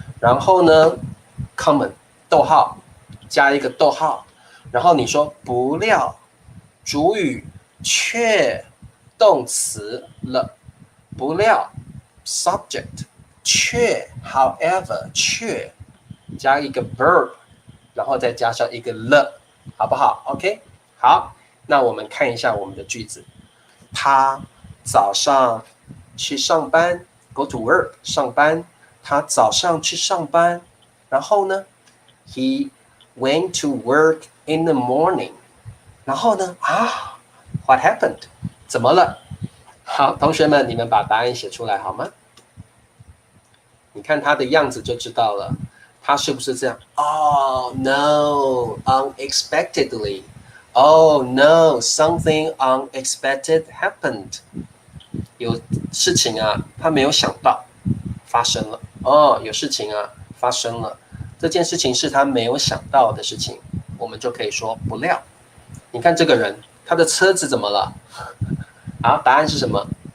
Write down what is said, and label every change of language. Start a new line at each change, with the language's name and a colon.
Chinese: 然后呢 ，common 逗号加一个逗号，然后你说不料主语却动词了，不料 subject 却 however 却加一个 verb， 然后再加上一个了，好不好 ？OK， 好，那我们看一下我们的句子。他早上去上班 ，
English: go to work
Chinese: 上班。他早上去上班，然后呢
English: ，he went to work in the morning。
Chinese: 然后呢，
English: what happened？
Chinese: 怎么了？好，同学们，你们把答案写出来好吗？你看他的样子就知道了，他是不是这样 ？
English: Oh no, unexpectedly. Oh no, something unexpected happened.
Chinese: 有事情啊，他没有想到发生了。有事情啊发生了，这件事情是他没有想到的事情，我们就可以说不料。你看这个人，他的车子怎么了？好，答案是什么？